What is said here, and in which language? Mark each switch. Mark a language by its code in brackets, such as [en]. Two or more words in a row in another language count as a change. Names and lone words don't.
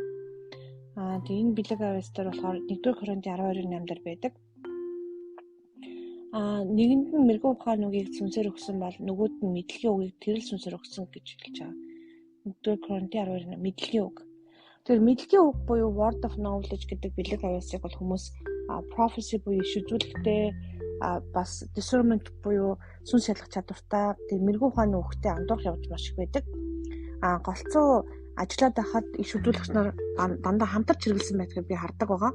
[mn] Тэгээд энэ бэлэг авьяас дээр болохоор 1-р Коринтын 12:8 дээр байдаг. Нэгэнд нь мэрэгэн ухааны үгийг сүнсээр өгсөн бол нөгөөд нь мэдлэгийн үгийг тэрэл сүнсээр өгсөн гэж хэлж байгаа. 1-р Коринтын 12:8 мэдлэгийн үг. Тэгэхээр мэдлэгийн үг буюу [en] word of knowledge [mn] гэдэг бэлэг авьяасыг бол хүмүүс prophecy буюу иш үзүүлэлттэй бас discernment буюу сүнс шалгах чадвартай тэр мэрэгэн ухааны үгтэй андуурах явж маш их байдаг. Голцоо ажиллаад байхад иш үзүүлэгч нар дандаа хамтарч хэрэгэлсэн байдгийг би хардаг байгаа.